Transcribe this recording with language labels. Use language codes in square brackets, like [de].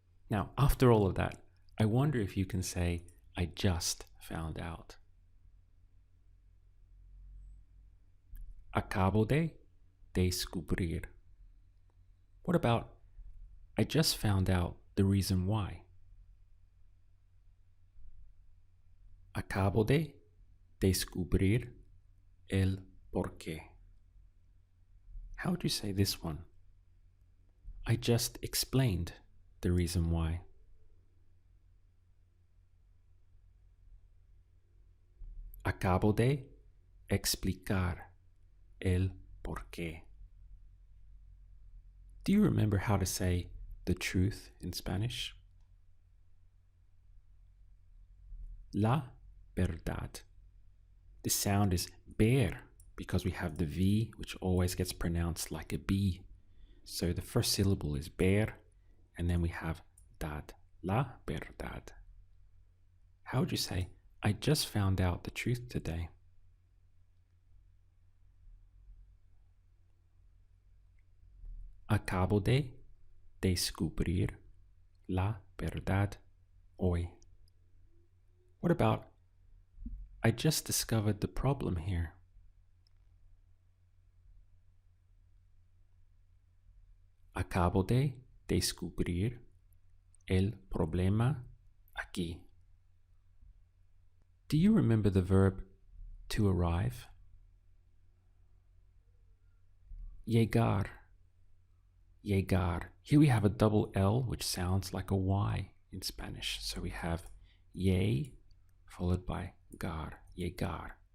[en] Now, after all of that, I wonder if you can say, I just found out. [es] Acabo de descubrir. [en] What about, I just found out the reason why? [es] Acabo de descubrir el porqué. [en] How would you say this one? I just explained the reason why. [es] Acabo de explicar el porqué. [en] Do you remember how to say the truth in Spanish? [es] La verdad. [en] The sound is ver because we have the V, which always gets pronounced like a B. So the first syllable is ver, and then we have dad, [es] la verdad. [en] How would you say, I just found out the truth today? [es] Acabo de descubrir la verdad hoy. [en] What about, I just discovered the problem here? [es] Acabo de descubrir el problema aquí. [en] Do you remember the verb to arrive? Llegar. Llegar. Here we have a double L, which sounds like a Y in Spanish. So we have ye followed by gar, llegar.